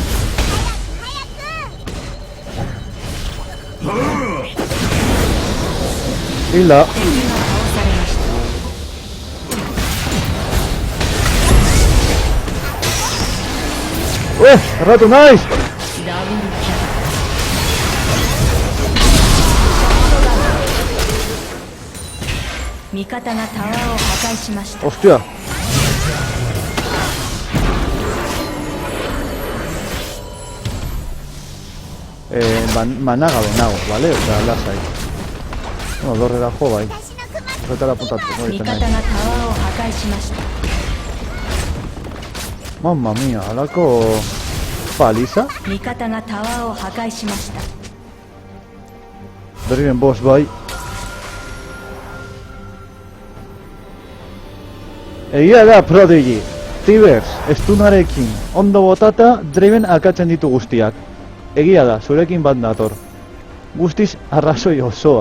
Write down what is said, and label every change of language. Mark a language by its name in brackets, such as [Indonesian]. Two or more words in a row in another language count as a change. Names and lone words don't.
[Basque] Hilda. Erratu naiz! [Japanese] ダブルキル 味方がタワーを破壊しました [Basque] Hostia. Mana gabe nago, vale? Osea, lasai. No, dorrera jo bai. Horretara puntatuko [Japanese] 味 [Basque] egiten [Japanese] 方が [Basque] nahi. [Japanese] タワーを破壊しました [Italian] Mamma mia, [Basque] alako paliza? [Japanese] 味方がタワーを破壊しました [Basque] Draven boss bai. Egia da, Prodigy. Tibers, estunarekin ondo botata, Draven akatzen ditu guztiak. Egia da, zurekin bat nator. Guztiz arrazoi osoa.